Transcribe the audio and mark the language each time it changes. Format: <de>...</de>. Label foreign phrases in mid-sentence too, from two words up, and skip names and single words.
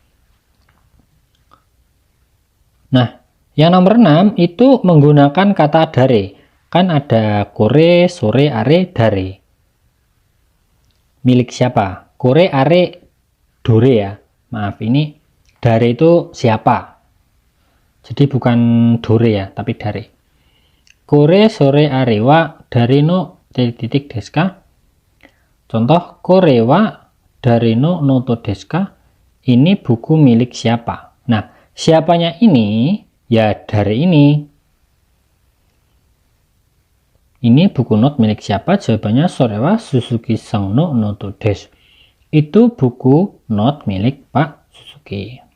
<id>Nah, yang nomor 6 itu menggunakan kata dare. Kan ada</id> <ja>これ、それ、あれ、だれ.</ja> <id>Milik siapa?</id> <ja>これ、あれ、どれ</ja> <id>ya. Maaf, ini dare itu siapa? Jadi bukan dore ya, tapi dare.</id> <ja>これ、それ、あれ、は、だれの, titik deska.</ja> <id>Contoh,</id> <ja>これは、だれの, ノートですか.</ja> <id>Ini buku milik siapa? Nah, siapanya ini, ya dare ini. Ini buku not milik siapa? Jawabannya</id> <ja>それは スズキ さん の ノート です.</ja> <id>Itu buku not milik Pak Suzuki.</id>